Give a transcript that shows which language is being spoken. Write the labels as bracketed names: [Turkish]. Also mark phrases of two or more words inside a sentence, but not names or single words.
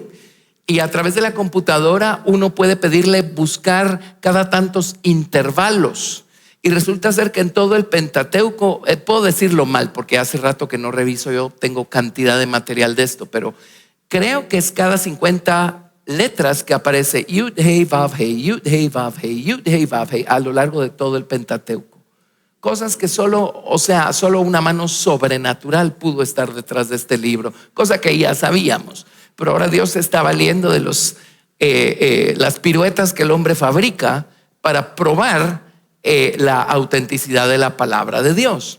[Spanish] Y a través de la computadora uno puede pedirle buscar cada tantos intervalos. Y resulta ser que en todo el Pentateuco, puedo decirlo mal porque hace rato que no reviso, yo tengo cantidad de material de esto, pero creo que es cada 50 letras que aparece Yud, Hei, Vav, Hei, Yud, Hei, Vav, Hei, Yud, Hei, Vav, Hei, a lo largo de todo el Pentateuco. Cosas que solo una mano sobrenatural pudo estar detrás de este libro, cosa que ya sabíamos. Pero ahora Dios se está valiendo de las piruetas que el hombre fabrica para probar la autenticidad de la palabra de Dios.